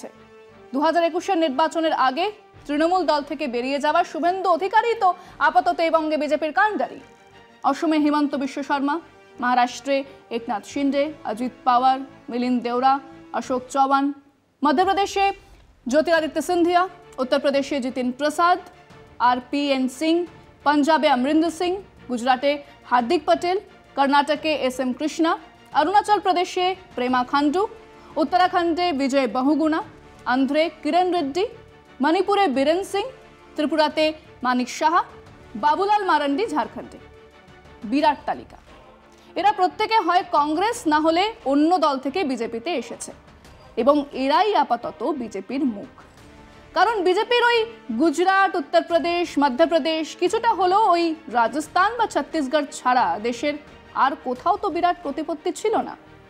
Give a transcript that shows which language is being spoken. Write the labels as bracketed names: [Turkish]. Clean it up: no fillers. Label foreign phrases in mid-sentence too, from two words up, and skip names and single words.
[Bangla] 2021-এর নির্বাচনের আগে তৃণমূল দল থেকে বেরিয়ে যাওয়া শুভেন্দু অধিকারী তো আপাতত এই বঙ্গে বিজেপির কাণ্ডারি। অসমে হিমন্ত বিশ্ব শর্মা, মহারাষ্ট্রে একনাথ শিন্ডে, অজিত পাওয়ার, মিলিন্দ দেওরা, অশোক চৌহান, মধ্যপ্রদেশে জ্যোতিরাদিত্য সিন্ধিয়া, উত্তর প্রদেশে জিতিন প্রসাদ, RPN সিং, পাঞ্জাবে অমরিন্দর সিং, গুজরাতে হার্দিক প্যাটেল, কর্নাটকে SM কৃষ্ণা, অরুণাচল প্রদেশে প্রেমা খান্ডু, উত্তরাখণ্ডে বিজয় বহুগুণা, অন্ধ্রে কিরণ রেড্ডি, মণিপুরে বীরেন সিং, ত্রিপুরাতে মানিক শাহ, বাবুলাল মারান্ডি ঝাড়খণ্ডে। বিরাট তালিকা। এরা প্রত্যেকে হয় কংগ্রেস না হলে অন্য দল থেকে বিজেপিতে এসেছে, এবং এরাই আপাতত বিজেপির মুখ। কারণ বিজেপির ওই গুজরাট, উত্তরপ্রদেশ, মধ্যপ্রদেশ, কিছুটা হলো ওই রাজস্থান বা ছত্তিশগড় ছাড়া দেশের আর কোথাও তো বিরাট প্রতিপত্তি ছিল না।